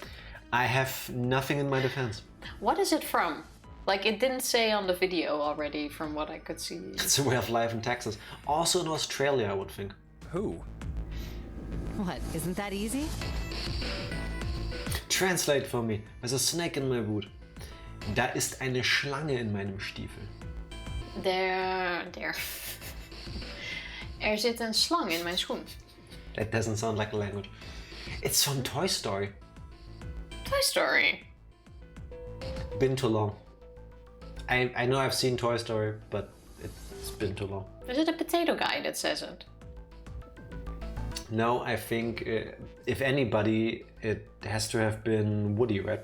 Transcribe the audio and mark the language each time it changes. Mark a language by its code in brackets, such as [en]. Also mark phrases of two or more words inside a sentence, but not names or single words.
[en] I have nothing in my defense. What is it from? Like, it didn't say on the video already, from what I could see. It's a way of life in Texas. Also in Australia, I would think. Who? What? Isn't that easy? Translate for me. There's a snake in my boot. [de] Da ist eine Schlange in meinem Stiefel. [en] There. [nl] Er zit een slang in mijn schoen. [en] That doesn't sound like a language. It's from Toy Story. Toy Story. Been too long. I know I've seen Toy Story, but it's been too long. Is it a potato guy that says it? No, I think if anybody, it has to have been Woody, right?